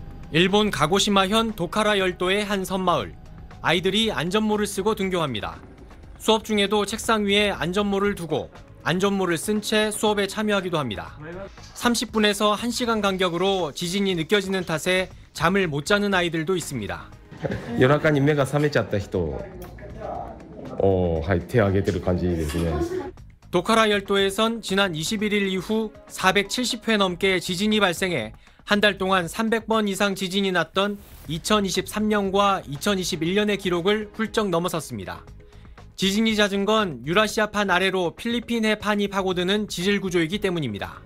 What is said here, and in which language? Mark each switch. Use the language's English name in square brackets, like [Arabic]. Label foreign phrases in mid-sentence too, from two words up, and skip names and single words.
[Korean] 일본 가고시마현 도카라 열도의 한 섬마을. 아이들이 안전모를 쓰고 등교합니다. 수업 중에도 책상 위에 안전모를 두고 안전모를 쓴 채 수업에 참여하기도 합니다. 30분에서 1시간 간격으로 지진이 느껴지는 탓에 잠을 못 자는 아이들도 있습니다. [Japanese] 夜中に目が覚めちゃった人、手を挙げてる感じですね。 [Korean] 도카라 열도에선 지난 21일 이후 470회 넘게 지진이 발생해 한 달 동안 300번 이상 지진이 났던 2023년과 2021년의 기록을 훌쩍 넘어섰습니다. 지진이 잦은 건 유라시아판 아래로 필리핀해 판이 파고드는 지질 구조이기 때문입니다.